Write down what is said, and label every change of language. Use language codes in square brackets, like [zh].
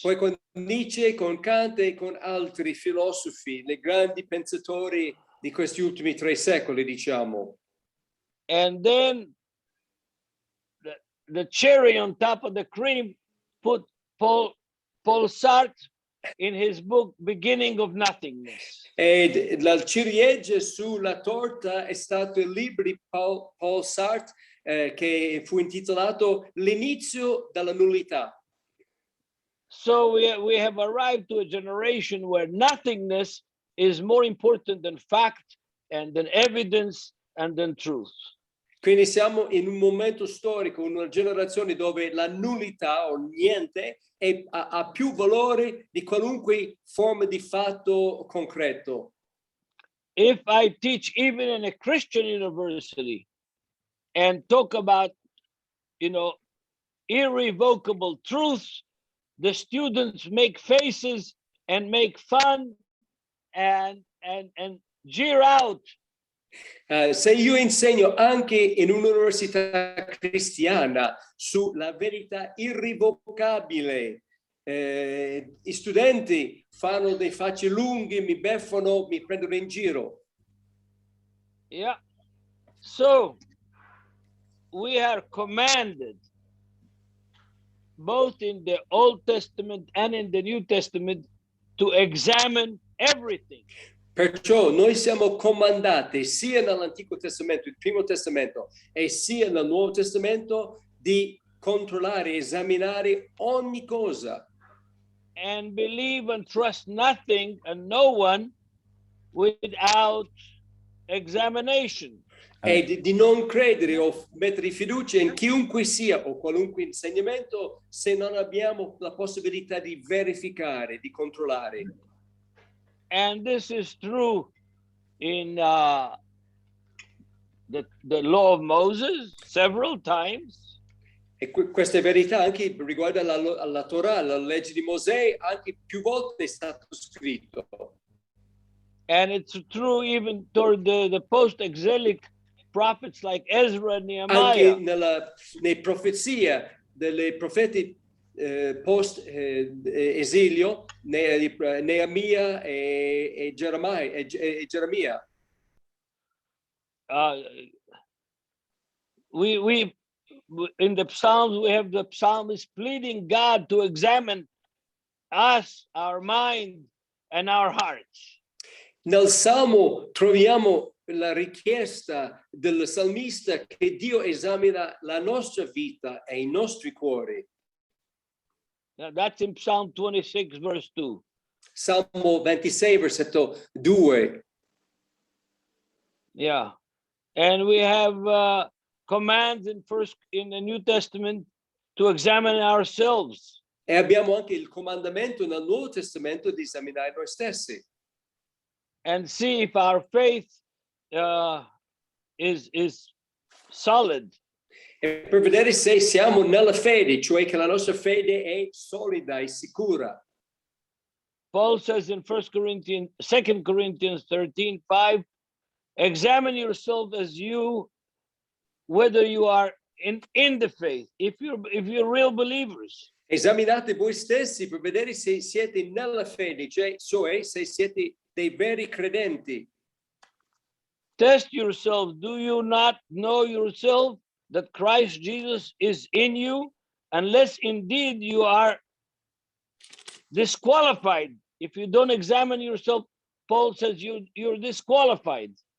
[it] Poi con Nietzsche, con Kant e con altri filosofi, le grandi pensatori di questi ultimi 3 secoli, diciamo. [en] And then the cherry on top of the cream put Paul Sartre in his book Beginning of Nothingness. [it] E la ciliegina sulla torta è stato il libro di Paul Sartre che fu intitolato L'inizio della nullità. [en] So we have arrived to a generation where nothingness is more important than fact and than evidence and than truth. [it] Quindi siamo in un momento storico, una generazione dove la nullità o niente ha più valore di qualunque forma di fatto concreto. [en] If I teach even in a Christian university and talk about, irrevocable truths, the students make faces and make fun and jeer out. [it] Se io insegno anche in un'università cristiana sulla verità irrevocabile, i studenti fanno dei facce lunghe, mi beffano, mi prendono in giro. Yeah. [en] So we are commanded, both in the Old Testament and in the New Testament, to examine everything. [it] Perciò noi siamo comandati sia nell'Antico Testamento, il Primo Testamento, e sia nel Nuovo Testamento di controllare, esaminare ogni cosa. [en] And believe and trust nothing and no one without examination. [it] E di non credere o mettere fiducia in chiunque sia o qualunque insegnamento se non abbiamo la possibilità di verificare, di controllare. [en] And this is true in the law of Moses several times. [it] E questa è verità anche riguardo alla Torah, la legge di Mosè, anche più volte è stato scritto. [en] And it's true even toward the post-exilic prophets like Ezra and Nehemiah. [it] Anche nei profezie dei profeti post esilio, Neemia e Geremia. [en] We in the Psalms, we have the psalmist pleading God to examine us, our mind, and our hearts. [it] Nel Salmo troviamo la richiesta del salmista che Dio esamina la nostra vita e i nostri cuori. [en] Now, that's in Psalm 26, verse 2. [it] Salmo 26, versetto 2. Yeah. [en] And we have commands in the New Testament to examine ourselves. [it] E abbiamo anche il comandamento nel Nuovo Testamento di esaminare noi stessi. [en] And see if our faith is solid. [it] E per vedere se siamo nella fede, cioè che la nostra fede è solida e sicura. [en] Paul says in 2 Corinthians 13:5, examine yourself as you, whether you are in the faith, if you're real believers. [it] Esaminate voi stessi per vedere se siete nella fede, cioè se siete dei veri credenti. [en] Test yourself. Do you not know yourself that Christ Jesus is in you, unless indeed you are disqualified? If you don't examine yourself, Paul says you're disqualified.